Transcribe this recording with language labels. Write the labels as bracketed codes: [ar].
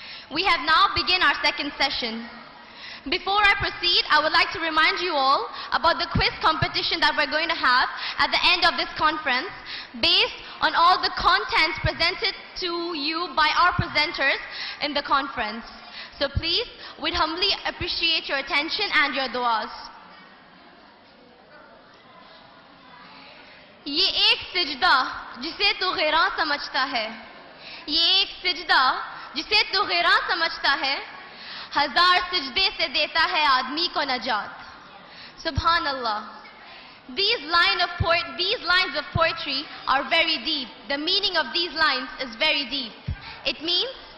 [en] We have now begun our second session. Before I proceed, I would like to remind you all about the quiz competition that we're going to have at the end of this conference, based on all the contents presented to you by our presenters in the conference. So please, we'd humbly appreciate your attention and your du'as. [ur] یہ ایک سجدہ جسے تو غیراں سمجھتا ہے، یہ ایک سجدہ جسے تو غیراں سمجھتا ہے، ہزار سجدے سے دیتا ہے آدمی کو نجات. سبحان اللہ. [en] These lines of poetry are very deep. The meaning of these lines is very deep. It means,